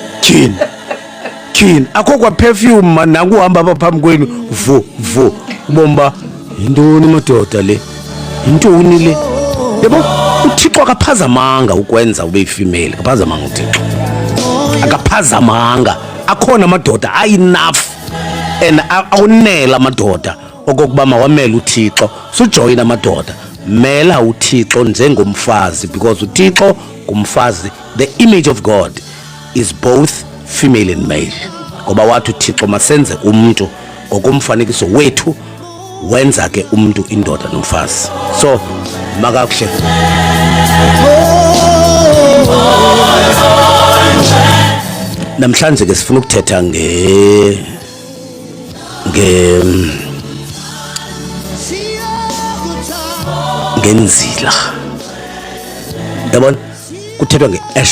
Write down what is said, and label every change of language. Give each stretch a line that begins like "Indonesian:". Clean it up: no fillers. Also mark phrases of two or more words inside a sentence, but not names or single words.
Xhosa: kini akho kwa perfume mana kuhamba apha phambi kwenu vo ubomba intoni madoda le intoni le yebo uThixo akaphazamanga ukwenza ube yifemale akaphazamanga uThixo akaphazamanga akhona amadoda
English: enough and
Xhosa: awunela amadoda okokuba mawamela uThixo sujoyina amadoda mela uThixo njengomfazi because uThixo ngumfazi.
English: The image of God is both female and male
Xhosa: ngoba wathi uThixo masenze umuntu ngokomfanekiso wethu wenza ke umuntu indoda nomfazi. So makakuhle namhlanje ke sifuna ukuthetha ngenzila yabona kuthethwa ngeAsh